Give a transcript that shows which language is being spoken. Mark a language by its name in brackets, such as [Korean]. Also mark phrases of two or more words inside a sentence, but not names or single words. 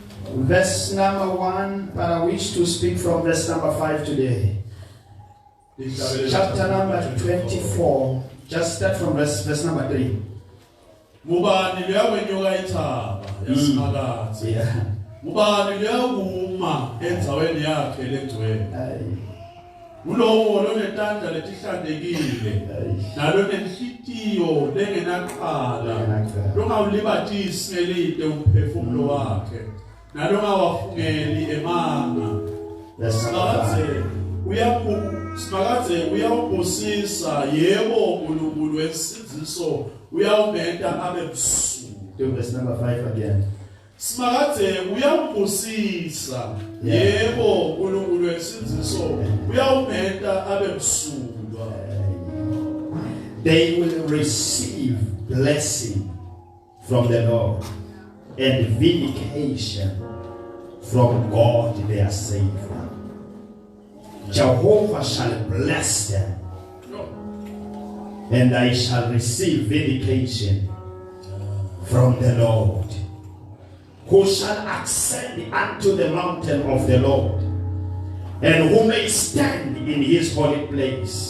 [English] Verse number 1, but I wish to speak from verse number 5 today. Chapter number 24, just start from verse number 3. [Swati] Mubani liyawenyoka ithaba yasimakazi. Mubani liyakuma endzaweni yakhe legcwele. Ulowo lonetandla letihlanzekile nalo nenhlitiyo lengenaqhala longawulibatisi ngelide umphefumulo wakhe nalo ngawafungeli emanga. Simakaze uyawubusisa yebo uNkulunkulu wesiziso uyawumenta abe busuku. [English] Do verse number 5 again. [Swati] Simakaze uyawubusisa yebo uNkulunkulu wesiziso uyawumenta abe busuku. [English] They will receive blessing from the Lord and vindication from God their Savior. Jehovah shall bless them, and I shall receive vindication from the Lord, who shall ascend unto the mountain of the Lord, and who may stand in his holy place.